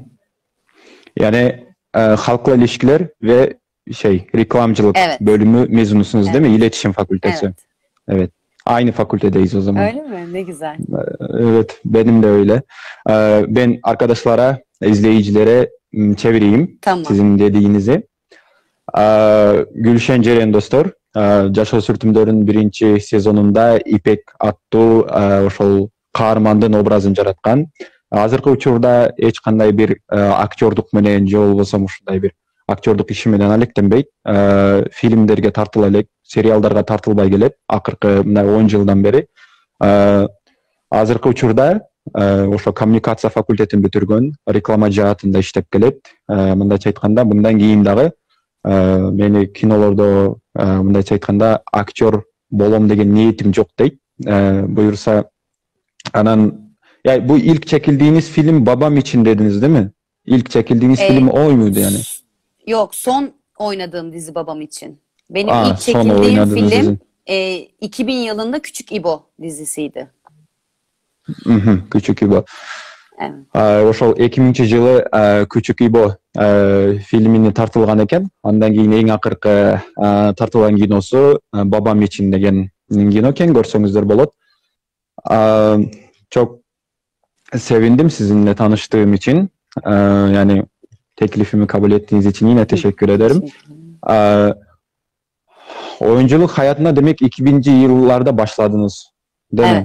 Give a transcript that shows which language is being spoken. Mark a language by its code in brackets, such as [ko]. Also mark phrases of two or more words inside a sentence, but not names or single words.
[tr] Yani halkla ilişkiler ve reklamcılık bölümü mezunusunuz değil mi? İletişim Fakültesi. Evet. Evet. Aynı fakültedeyiz o zaman. Öyle mi? Ne güzel. Evet, benim de öyle. Ben arkadaşlara, izleyicilere çevireyim sizin dediğinizi. Gülşen Ceren dostlar, [ky] Жашоо сүртүмдөрүнүн биринчи сезонунда İpek аттуу ошол каармандын образын жараткан. Азыркы учурда эч кандай бир актёрдук менен же болбосо ушундай бир актёрдук иши менен алектенбейт. Фильмдерге тартыла элек, сериалдарга тартылбай келет. Акыркы мына 10 жылдан бери. Азыркы учурда ошо коммуникация факультетин бүтүргөн, реклама жаатында иштеп келет. Мындайча айтканда, мындан кийин дагы meni кинолордо мындайча айтканда актер болом деген ниетим жок дейт. [tr] Buyursa анан bu ilk çekildiğiniz film Babam için dediniz değil mi? İlk çekildiğiniz film o muydu yani? Yok, son oynadığım dizi Babam için. Benim ilk son çekildiğim oynadığınız film dizi. 2000 yılında Küçük İbo dizisiydi. Küçük İbo. Evet. [ky] Ошол 2000-жылы Küçük İbo filmini тартылган экен. Андан кийин эң акыркы тартылган киносу Babam için деген кино экен, көрсөңүздөр болот. [tr] Çok sevindim sizinle tanıştığım için. Yani teklifimi kabul ettiğiniz için yine teşekkür ederim. Oyunculuk hayatına demek 2000'li yıllarda başladınız, değil mi?